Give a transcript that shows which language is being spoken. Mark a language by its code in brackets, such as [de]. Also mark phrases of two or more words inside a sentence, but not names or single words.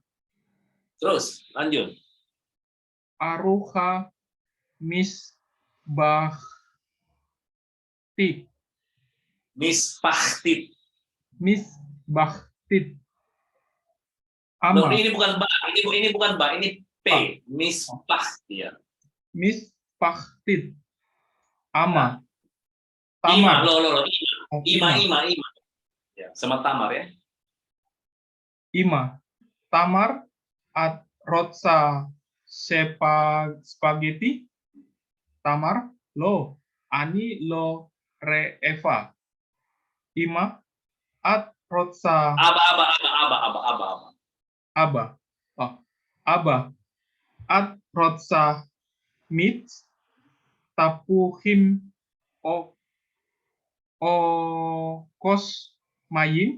[id] Terus lanjut. [he] Aruha Mispachtit. Ama. [id] Ini bukan ba, ini bukan ba, ini p. [he] Mispachtit. משפחתית אמא. Ima, Tamar. Ima. [id] Ya, sama tamar ya. [he] אמא תמר את רוצה ספגטי. תמר לא אני לא רעבה. אמא את רוצה אבא את רוצה מעט תפוחים או כוס מים.